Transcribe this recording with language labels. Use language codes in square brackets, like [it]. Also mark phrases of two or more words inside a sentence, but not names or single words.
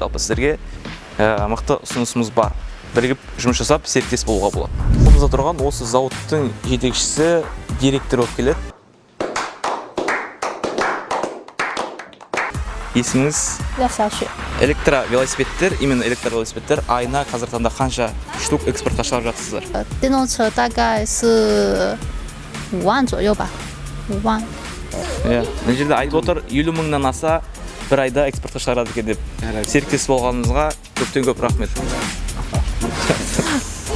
[kk] Жалпы сіздерге мықты ұсынысымыз бар. Бірігіп жұмыс жасап, серіктес болуға болады. Қолымызда тұрған осы зауыттың жетекшісі, директор болып келеді. Есіміңіз? Электровелосипедтер, именно электровелосипедтер айына қазір таңда қанша штук экспортқа шығарып жатсыздар? [zh] 电动车大概是5万左右吧，5万。 [kk] Мына жерде айтып отыр 50 мыңнан аса бір айда экспортқа шығарады екен деп. Серіктес болғаныңызға көптен көп рахмет.